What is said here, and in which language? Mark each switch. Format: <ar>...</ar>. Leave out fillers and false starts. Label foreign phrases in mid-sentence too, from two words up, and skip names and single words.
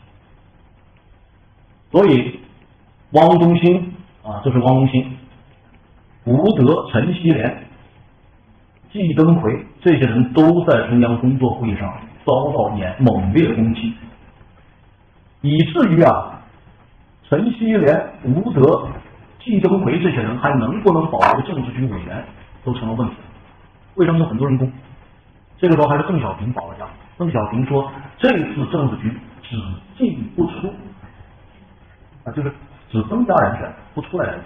<zh>所以汪東興這是汪東興、吳德、陳錫聯、季登奎這些人都在中央工作會議上遭到猛烈攻擊，以至於陳錫聯、吳德、季登奎這些人還能不能保留政治局委员，都成了問题。为什么有很多人攻？这个时候还是邓小平保了家。邓小平说，这次政治局只进不出，就是只增加人权，不出来人权。</zh>